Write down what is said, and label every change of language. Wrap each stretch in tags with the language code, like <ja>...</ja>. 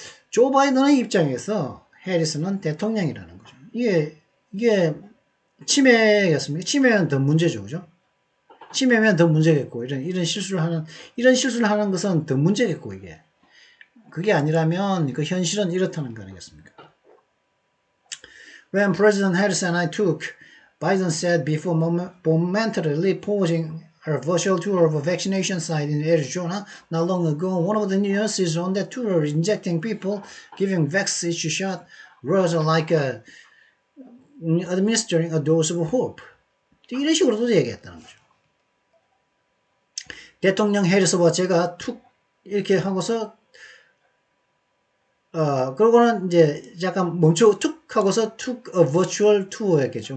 <ko>조 바이든의 입장에서 해리스는 대통령이라는 거죠. 이게 침해겠습니까? 침해는 더 문제죠. 그죠? 침해면 더 문제겠고, 이런 실수를 하는 것은 더 문제겠고, 이게. 그게 아니라면, 그 현실은 이렇다는 거 아니겠습니까?</ko> <en>When President Harris and I took, Biden said before momentarily pausing her virtual tour of a vaccination site in Arizona not long ago, one of the nurses on that tour injecting people, giving vaccine shot, was like administering a dose of hope.</en> <ko>이런 식으로도 얘기했다는 거죠. 대통령 해리스와 제가 툭 이렇게 하고서 그러고는 이제 잠깐 툭 하고서 툭 virtual tour 했겠죠.</ko>